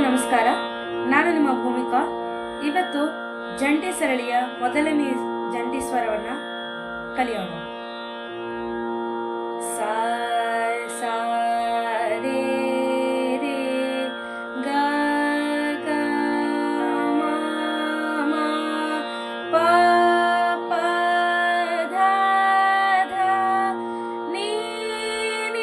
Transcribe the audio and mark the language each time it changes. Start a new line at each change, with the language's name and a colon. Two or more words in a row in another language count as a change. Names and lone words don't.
Kannada: ನಮಸ್ಕಾರ, ನಾನು ನಿಮ್ಮ ಭೂಮಿಕಾ. ಇವತ್ತು ಜಂಟಿ ಸರಳಿಯ ಮೊದಲನೇ ಜಂಟಿ ಸ್ವರವನ್ನು ಕಲಿಯೋಣ. ಸಾ ಸಾ ರೇ ರೇ ಗ ಗ ಮ ಮ ಪ ಪ ಧ ಧ ನೀ ನೀ